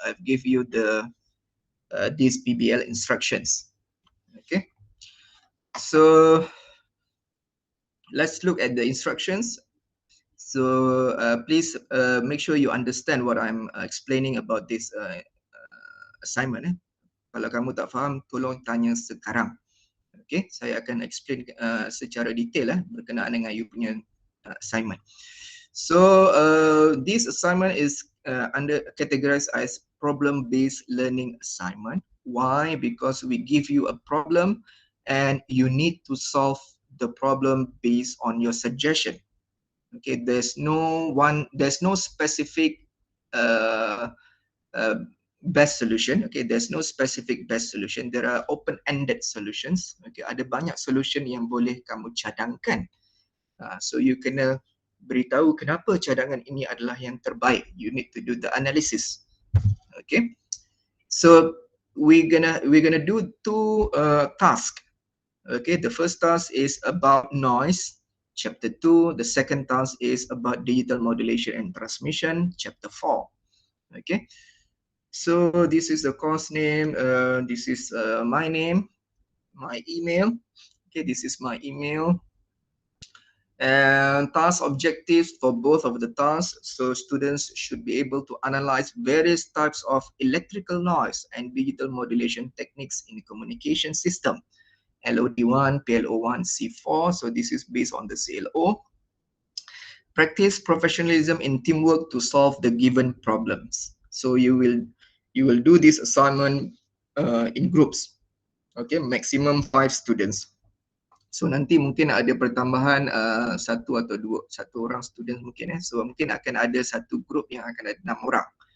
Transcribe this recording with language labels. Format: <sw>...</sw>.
<en>I've give you these PBL instructions. Okay. So let's look at the instructions. So please make sure you understand what I'm explaining about this assignment.</en> <ms>Kalau kamu tak faham, tolong tanya sekarang. Okay, saya akan explain secara detail berkenaan dengan you punya assignment.</ms> <en>So this assignment is categorized as problem-based learning assignment. Why? Because we give you a problem and you need to solve the problem based on your suggestion. Okay, there's no specific best solution. Okay, there's no specific best solution. There are open-ended solutions.</en> <ms>Okay, ada banyak solution yang boleh kamu cadangkan. So you kena beritahu kenapa cadangan ini adalah yang terbaik.</ms> <en>You need to do the analysis. Okay, so we're gonna do two tasks. Okay, the first task is about noise. Chapter 2, the second task is about digital modulation and transmission, chapter 4. Okay, so this is the course name, this is my name, my email. Okay, this is my email. And task objectives for both of the tasks. So students should be able to analyze various types of electrical noise and digital modulation techniques in the communication system. LOD1, PLO1, C4. So this is based on the CLO. Practice professionalism in teamwork to solve the given problems. So you will do this assignment in groups. Okay, maximum 5 students.</en> <ms>So nanti mungkin ada pertambahan satu orang student mungkin So mungkin akan ada satu group yang akan ada 6 orang.</ms>